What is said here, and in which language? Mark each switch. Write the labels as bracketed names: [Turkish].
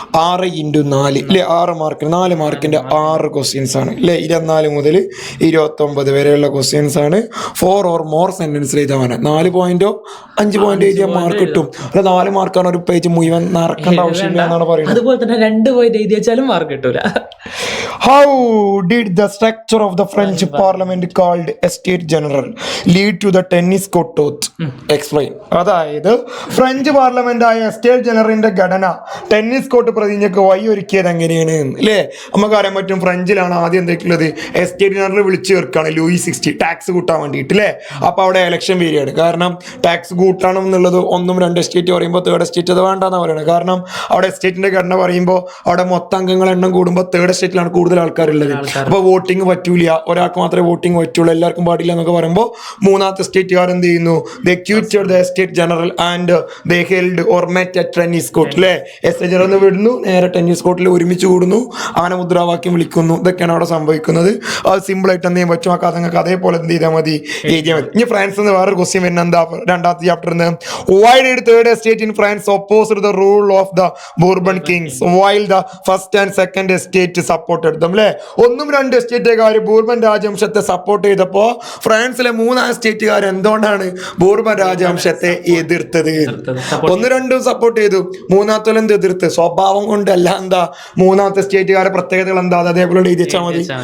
[Malayalam] 6x4 അല്ലെ, 6 mark, 4 മാർക്കിന്റെ 6 questions ആണ് അല്ലെ. 24 മുതൽ 29 വരെയുള്ള ക്വസ്റ്റ്യൻസ് ആണ്. 4 or more സെന്റൻസ് എഴുതാൻ പറഞ്ഞത്. 4 പോയിന്റോ 5 പോയിന്റ് എഴുതിയാൽ മാർക്ക് കിട്ടും. അല്ല 4 മാർക്കാണ് ഒരു പേജ് മുഴുവൻ നടക്കേണ്ട ആവശ്യമില്ല എന്നാണ് പറയുന്നത്. അതുപോലെ തന്നെ 2 പോയിന്റ് എഴുതി വെച്ചാലും മാർക്ക് കിട്ടൂല. [English] How did the structure of the French parliament called Estates General lead to the tennis court oath? Explain. [Malayalam] അതായത് ഫ്രഞ്ച് പാർലമെന്റ് ആയ എസ്റ്റേറ്റ് ജനറലിന്റെ ഘടന ടെന്നീസ് കോർട്ട് പ്രതിജ്ഞക്ക് വഴിയൊരുക്കിയത് എങ്ങനെയാണ് അല്ലേ? നമുക്ക് അറിയാൻ പറ്റും, ഫ്രഞ്ചിലാണ് ആദ്യം എന്തൊക്കെയുള്ളത്, എസ്റ്റേറ്റ് ജനറൽ വിളിച്ചു ചേർക്കാണ് ലൂയി 60 ടാക്സ് കൂട്ടാൻ വേണ്ടിയിട്ട് അല്ലേ. അപ്പൊ അവിടെ ഇലക്ഷൻ വരികയാണ്. കാരണം ടാക്സ് കൂട്ടണം എന്നുള്ളത് 1, 2 എസ്റ്റേറ്റ് പറയുമ്പോൾ 3rd എസ്റ്റേറ്റ് അത് വേണ്ടെന്നാണ് പറയുന്നത്. കാരണം അവിടെ എസ്റ്റേറ്റിന്റെ ഘടന പറയുമ്പോൾ അവിടെ മൊത്തം അംഗങ്ങൾ എണ്ണം കൂടുമ്പോൾ 3rd എസ്റ്റേറ്റിലാണ് കൂടുതൽ ആൾക്കാരുള്ളത്. അപ്പൊ വോട്ടിംഗ് പറ്റൂല, ഒരാൾക്ക് മാത്രമേ വോട്ടിംഗ് പറ്റുള്ളൂ, എല്ലാവർക്കും പാടില്ല എന്നൊക്കെ പറയുമ്പോൾ 3ാമത്തെ സ്റ്റേറ്റുകാർ എന്ത് ചെയ്യുന്നു, [English] they quitted the estate general and they held or met at tennis court [Malayalam] അല്ലേ. എസ്റ്റേറ്റ് ജനറൽ വിടുന്നു, നേരെ ടെന്നീസ് കോർട്ടിൽ ഒരുമിച്ച് കൂടുന്നു, അങ്ങനെ മുദ്രാവാക്യം വിളിക്കുന്നു. ഇതൊക്കെയാണ് അവിടെ സംഭവിക്കുന്നത്. അത് സിമ്പിൾ ആയിട്ട് എന്ത് ചെയ്യാൻ പറ്റും, ആ കഥങ്ങൾക്ക് അതേപോലെ എന്ത് ചെയ്താൽ മതി, എഴുതിയാൽ മതി. ഇനി ഫ്രാൻസ് എന്ന് വേറൊരു ക്വസ്റ്റ്യൻ വരുന്ന എന്താ, 2ാമത്തെ ചാപ്റ്ററിന്. [English] Why did 3rd estate in France opposed the rule of the Bourbon kings while the 1st and 2nd estate supported them? [Malayalam] അല്ലേ, 1ഉം 2 എസ്റ്റേറ്റുകാർ ബൂർബൻ രാജവംശത്തെ സപ്പോർട്ട് ചെയ്തപ്പോ ഫ്രാൻസിലെ 3ാം എസ്റ്റേറ്റുകാർ എന്തുകൊണ്ടാണ് ബൂർബൻ രാജവംശത്തെ എതിർത്തത്? 1, 2 സപ്പോർട്ട് ചെയ്തു, 3ാമത്തെ എന്ത് എതിർത്ത്? സ്വഭാവം കൊണ്ടല്ല. എന്താ 3ാമത്തെ സ്റ്റേറ്റുകാരെ പ്രത്യേകതകൾ എന്താ, അതേപോലെ എഴുതിച്ചാൽ മതി.